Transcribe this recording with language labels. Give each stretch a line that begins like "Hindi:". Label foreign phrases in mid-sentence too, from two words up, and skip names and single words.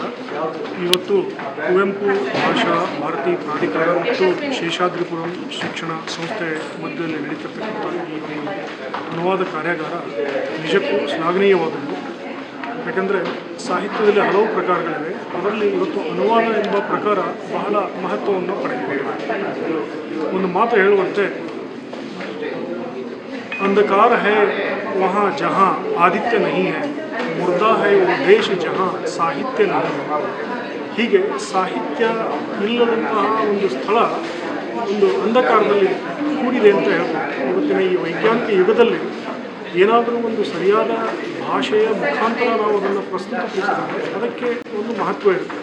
Kannada: ಇವತ್ತು ಕುವೆಂಪು ಭಾಷಾ ಭಾರತಿ ಪ್ರಾಧಿಕಾರ ಮತ್ತು ಶೇಷಾದ್ರಿಪುರಂ ಶಿಕ್ಷಣ ಸಂಸ್ಥೆ ಮಧ್ಯದಲ್ಲಿ ನಡೀತಿರ್ತಕ್ಕಂಥ ಈ ಒಂದು ಅನುವಾದ ಕಾರ್ಯಾಗಾರ ನಿಜಕ್ಕೂ ಶ್ಲಾಘನೀಯವಾದದ್ದು. ಯಾಕೆಂದರೆ ಸಾಹಿತ್ಯದಲ್ಲಿ ಹಲವು ಪ್ರಕಾರಗಳಿವೆ, ಅದರಲ್ಲಿ ಇವತ್ತು ಅನುವಾದ ಎಂಬ ಪ್ರಕಾರ ಬಹಳ ಮಹತ್ವವನ್ನು ಪಡೆದುಕೊಂಡಿದೆ. ಒಂದು ಮಾತು ಹೇಳುವಂತೆ,
Hindi: अंधकार है वहाँ जहाँ आदित्य नहीं है मुर्दा है वो देश जहाँ ಸಾಹಿತ್ಯ नहीं है.
Kannada: ಹೀಗೆ ಸಾಹಿತ್ಯ ಇಲ್ಲದಂತಹ ಒಂದು ಸ್ಥಳ ಒಂದು ಅಂಧಕಾರದಲ್ಲಿ ಕೂಡಿದೆ ಅಂತ ಹೇಳ್ಬೋದು. ಇವತ್ತಿನ ಈ ವೈಜ್ಞಾನಿಕ ಯುಗದಲ್ಲಿ ಏನಾದರೂ ಒಂದು ಸರಿಯಾದ ಭಾಷೆಯ ಮುಖಾಂತರ ನಾವು ಅದನ್ನು ಪ್ರಸ್ತುತಪಡಿಸಿದಾಗ ಅದಕ್ಕೆ ಒಂದು ಮಹತ್ವ ಇರುತ್ತೆ.